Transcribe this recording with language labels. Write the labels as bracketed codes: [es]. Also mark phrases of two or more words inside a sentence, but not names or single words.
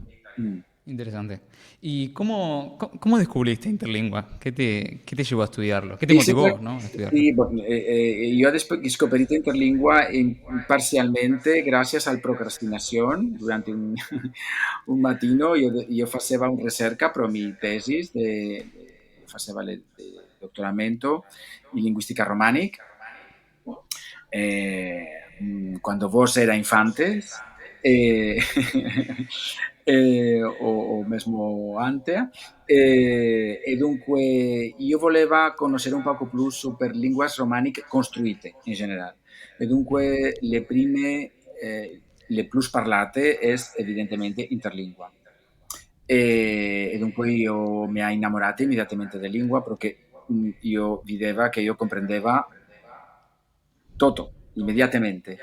[es] Interesante. ¿Y cómo descubriste Interlingua? ¿Qué te llevó a estudiarlo? ¿Qué te [it] Sì, sempre, [es] motivó, no, a estudiarlo? [it] sì, io ho scoperto interlingua parzialmente grazie alla procrastinazione. Durante un mattino io facevo una ricerca per la mia tesi, facevo il dottoramento in linguistica romanica, [ia] quando vos era infantes, o mesmo ante, [it] e dunque io volevo conoscere un poco più per lingue romaniche costruite in generale. E dunque le prime, [ia] le plus parlate [it] è evidentemente interlingua. E dunque io mi ha innamorato immediatamente della lingua perché io vedeva che io comprendeva tutto, immediatamente.